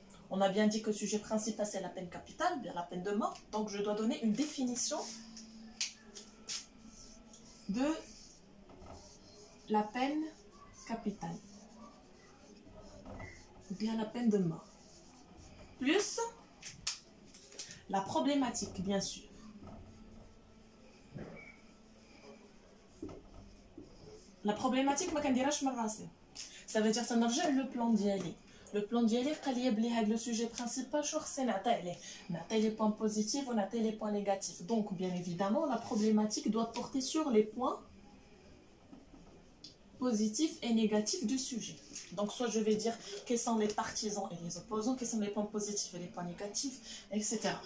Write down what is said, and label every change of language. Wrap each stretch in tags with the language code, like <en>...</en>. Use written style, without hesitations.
<fr>On a bien dit que le sujet principal c'est la peine capitale, bien la peine de mort, donc je dois donner une définition de la peine capitale, ou bien la peine de mort, plus la problématique bien sûr. La problématique</fr> <ar>ما كنديرهاش من راسي.</ar> <fr>Ça veut dire que</fr> <ar>نرجع</ar> <fr>le plan</fr> <ar>ديالي.</ar> <fr>Le plan</fr> <ar>ديالي قال لي بلي هاد</ar> <fr>le sujet principal</fr> <ar>شو خصني نعطي عليه. نعطي</ar> <fr>les points positifs ou نعطي les points négatifs. Donc bien évidemment la problématique doit porter sur les points positifs et négatifs du sujet. Donc soit je vais dire quels sont les partisans et les opposants, quels sont les points positifs et les points négatifs, etc.</fr>